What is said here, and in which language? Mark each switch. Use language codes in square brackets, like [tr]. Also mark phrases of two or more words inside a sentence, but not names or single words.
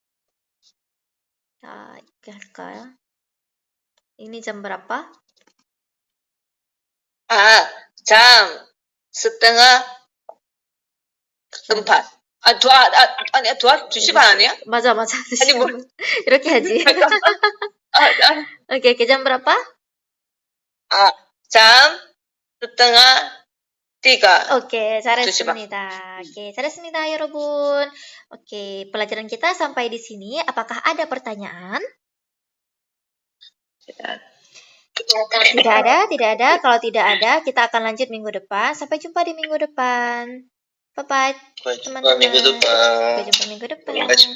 [id] Ini jam berapa? jam setengah 4. [ko] 아니야, 2시 반 아니야? 맞아. 아니, 뭐. 이렇게 하지. 오케이, [id] jam berapa? jam setengah 3. Oke, [ko] 잘했습니다. Oke, 잘했습니다, 여러분. [id] Oke, pelajaran kita sampai di sini. Apakah ada pertanyaan? Tidak ada. Kalau tidak ada, kita akan lanjut minggu depan. Sampai jumpa di minggu depan. Bye-bye, teman-teman. Sampai jumpa minggu depan.